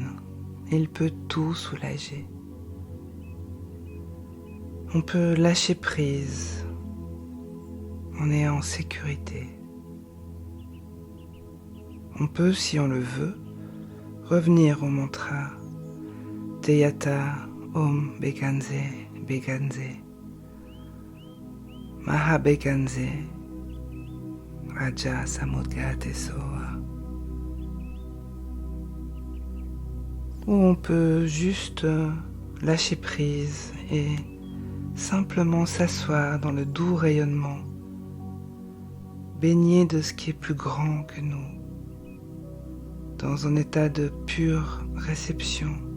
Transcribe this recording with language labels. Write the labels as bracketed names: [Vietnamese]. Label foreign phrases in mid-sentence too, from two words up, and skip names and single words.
[French] Il peut tout soulager. On peut lâcher prise. On est en sécurité. On peut, si on le veut, revenir au mantra [Sanskrit] Teyata Om Bekanze Bekanze Maha Bekanze Raja Samudgate Soa. [French] Ou on peut juste lâcher prise et simplement s'asseoir dans le doux rayonnement, baigné de ce qui est plus grand que nous, dans un état de pure réception,